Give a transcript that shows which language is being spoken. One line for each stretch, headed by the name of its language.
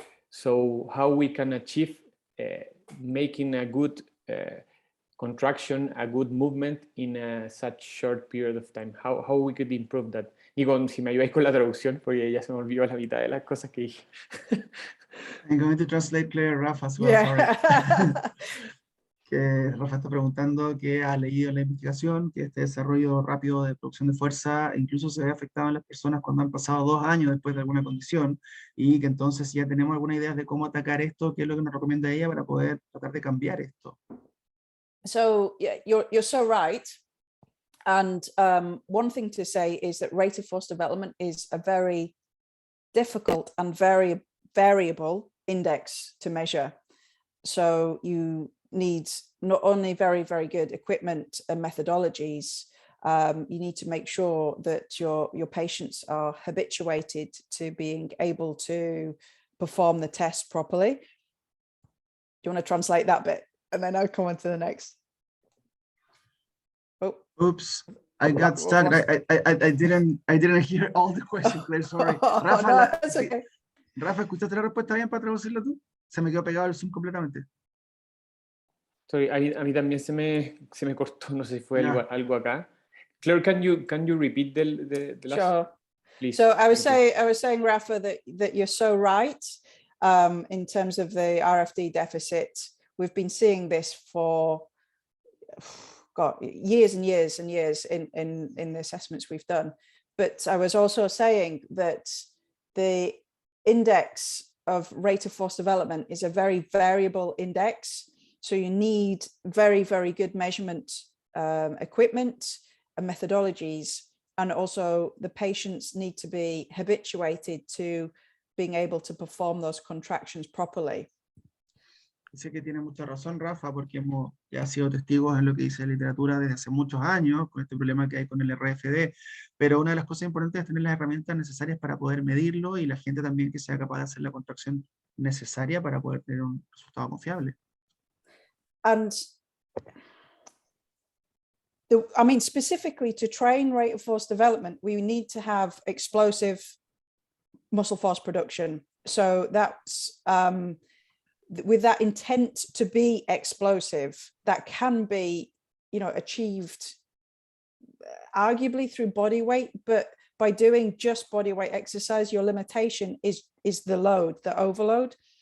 English: So how we can achieve making a good contraction, a good movement in such short period of time? How we could improve that?
Spanish: Digo, si me ayudáis con la traducción, porque ya se me olvidó la mitad de las cosas que dije.
English: I'm going to translate Claire, Rafa as well, sorry.
Spanish: Que Rafa está preguntando que ha leído la investigación, que este desarrollo rápido de producción de fuerza incluso se ve afectado en las personas cuando han pasado 2 años después de alguna condición, y que entonces ya tenemos alguna idea de cómo atacar esto, qué es lo que nos recomienda ella para poder tratar de cambiar esto.
English: So yeah, you're so right. And one thing to say is that rate of force development is a very difficult and very variable index to measure. So you need not only very good equipment and methodologies, you need to make sure that your patients are habituated to being able to perform the test properly. Do you want to translate that bit? And then I'll come on to the next. Oh. Oops, I got stuck. I didn't hear all the questions, Claire, sorry. Rafa, no, that's okay.
Spanish: Rafa, ¿escuchaste la respuesta bien para traducirla tú? Se me quedó pegado el Zoom completamente. Sorry, a mí también se me cortó, no sé si fue algo acá.
English: Claire, can you repeat the last? Sure. Please. So I was saying, Rafa, that you're so right in terms of the RFD deficit. We've been seeing this for years and years and years in the assessments we've done. But I was also saying that the index of rate of force development is a very variable index. So you need very good measurement equipment and methodologies. And also the patients need to be habituated to being able to perform those contractions properly.
Spanish: Sé que tiene mucha razón, Rafa, porque hemos ya sido testigos en lo que dice la literatura desde hace muchos años, con este problema que hay con el RFD, pero una de las cosas importantes es tener las herramientas necesarias para poder medirlo y la gente también que sea capaz de hacer la contracción necesaria para poder tener un resultado confiable.
English: And I mean, specifically to train rate of force development, we need to have explosive muscle force production. So that's with that intent to be explosive, that can be, you know, achieved arguably through body weight, but by doing just body weight exercise, your limitation is the load, the overload.